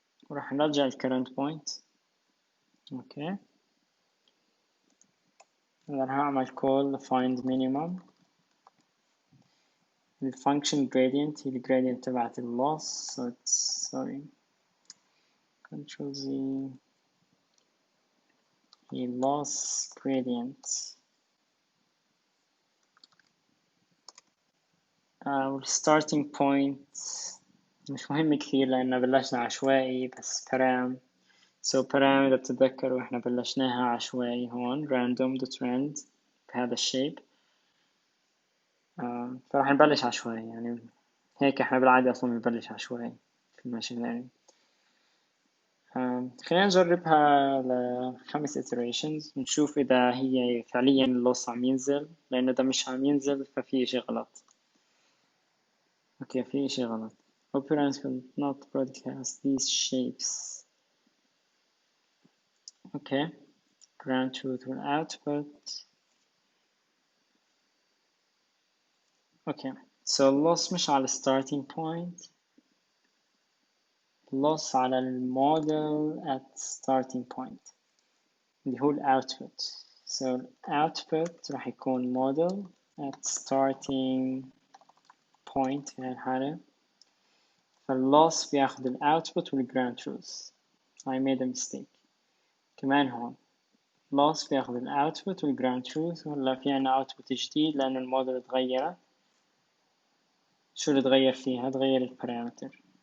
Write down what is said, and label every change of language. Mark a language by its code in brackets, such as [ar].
[ar] وراح نرجع ال current point. [en] okay. [ar] راح أعمل call find minimum. ال function gradient هي ال gradient تبعت ال loss. [en] so it's sorry control Z [ar] هي [en] loss gradient. [ar] starting point مش مهم كثير لأنه بلشنا عشوائي بس param. so param إذا بتتذكروا إحنا بلشناها عشوائي هون random.rand بهذا الشيب. فراح نبلش عشوائي يعني هيك إحنا بالعادة أصلا بنبلش عشوائي في الماشين ليرنينج. خلينا نجربها ل5 iterations ونشوف إذا هي فعليا اللوس عم ينزل، لأنه إذا مش عم ينزل ففي إشي غلط. أوكي في إشي غلط. [en] Operands will not broadcast these shapes. Okay, ground truth will output. Okay, so loss [ar] مش على [en] starting point, loss على المودel at starting point [ar] اللي هو [en] output. so output [ar] راح يكون [en] model at starting point [ar] في هالحالة. فالloss بياخد الاوتبوت والground truth. [en] I made a mistake. [ar] كمان هون loss بياخد الاوتبوت والground truth. ولا في عنا output جديد لأنه الموديل اتغيرت. شو اللي اتغير فيها؟ اتغير البارامتر.